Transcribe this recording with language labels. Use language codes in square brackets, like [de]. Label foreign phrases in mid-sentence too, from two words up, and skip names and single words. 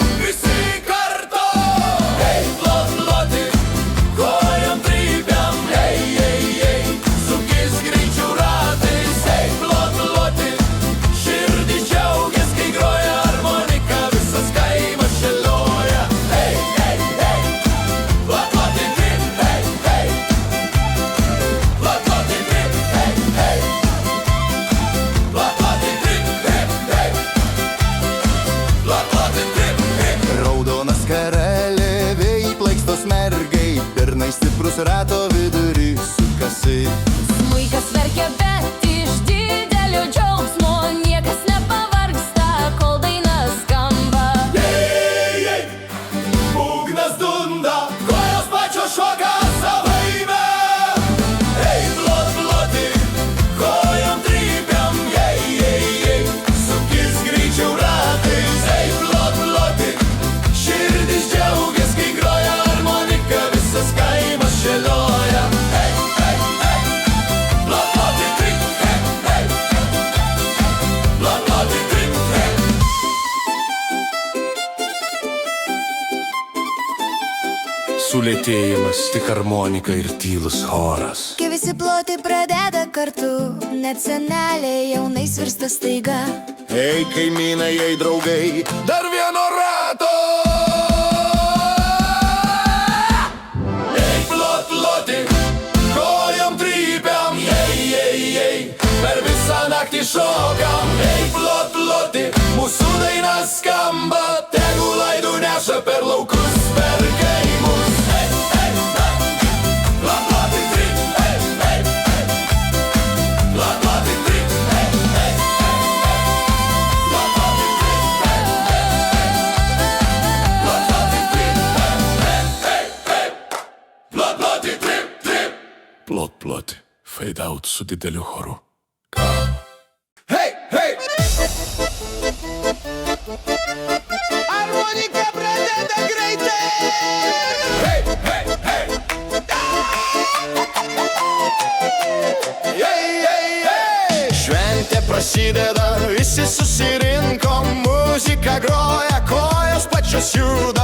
[lt] visi kartu. Ei, plot, ploti, kojom trypiam. Ei, sukis greičiau ratais. Ei, plot, ploti, širdį džiaugias, kai groja harmonika, visas kaimas šėlioja. Ei, plot, ploti, trip. Ei, plot, ploti, trip. Ei, plot, ploti, trip. Plot, ploti, trip. Raudonas karelė, vėjai plaikstos mergai, bernai stiprus rato vidury sukasi. Smuikas verkia, bet iš didelio džiaugsmo niekas nepavargsta, kol daina skamba. Būgnas dunda, kojos pačios šoka savaime. Ei, plot, ploti, kojom trypiam. Ei, sukis greičiau ratais. Ei, plot, ploti, širdis džiaugias, kai groja harmonika, visas kaimas šėlioja. Ei, plot, ploti, trip. Ei, plot, ploti, trip. Sulėtėjimas, tik harmonika ir tylus choras. Kai visi ploti pradeda kartu, net seneliai jaunais virsta staiga. Ei, kaimynai, ei, draugai, dar vieno rato! Ei, plot, ploti, kojom trypiam. Ei, per visą naktį šokam. Ei, plot, ploti, mūsų daina skamba, tegu laidų neša per laukus, per kaimus. Plot, ploti, trip. Plot, ploti, trip. Plot, ploti, trip. Plot, ploti, [en] fade out [lt] su dideliu choru. Hey! harmonika pradeda greitai. Hey! Šventė prasideda, visi susirinko, muzika groja, kojos pačios juda.